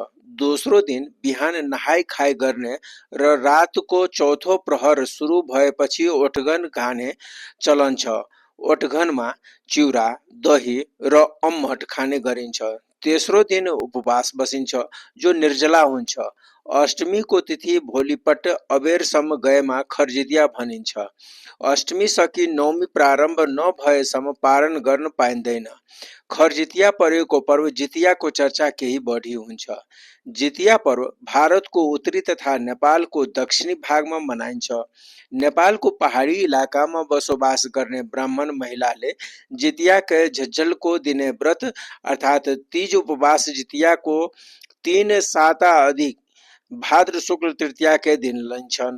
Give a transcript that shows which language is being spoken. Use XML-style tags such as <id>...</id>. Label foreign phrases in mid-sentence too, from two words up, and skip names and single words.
<ne>दोस्रो दिन बिहान नहाई खाई गर्ने र रातको चौथो प्रहर सुरु भएपछि ओठगन खाने चलन छ। ओठगनमा चिउरा, दही र अम्मट खाने गरिन्छ। तेस्रो दिन उपवास बसिन्छ जो निर्जला हुन्छ। अष्टमीको तिथि भोलिपट अबेरसम्म गएमा खरजितिया भनिन्छ। अष्टमी सकी नवमी प्रारम्भ नभएसम्म पारण गर्न पाइँदैन। खरजितिया परेको पर्व जितियाको चर्चा केही बढी हुन्छ। जितिया पर्व भारतको उत्तरी तथा नेपालको दक्षिणी भागमा मनाइन्छ। नेपालको पहाडी इलाकामा बसोबास गर्ने ब्राह्मण महिलाले जितियाका झझल्को दिने व्रत अर्थात् तीज उपवास जितियाको 3 साता अधिक भाद्र शुक्ल तृतीयाकै दिन लिन्छन्।</ne>